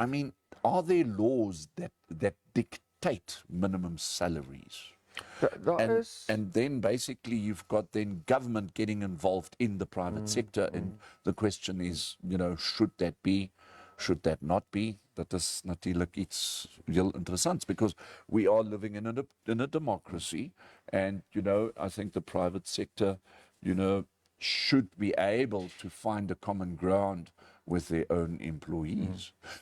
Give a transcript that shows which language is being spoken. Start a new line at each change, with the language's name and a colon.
English: I mean, are there laws that dictate minimum salaries?
Dutch: Daar is
English: And then basically you've got then government getting involved in the private sector. And the question is, you know, should that be, should that not be? Dat is natuurlijk iets heel interessants because we are living in a democracy. And, you know, I think the private sector, you know, should be able to find a common ground with their own employees.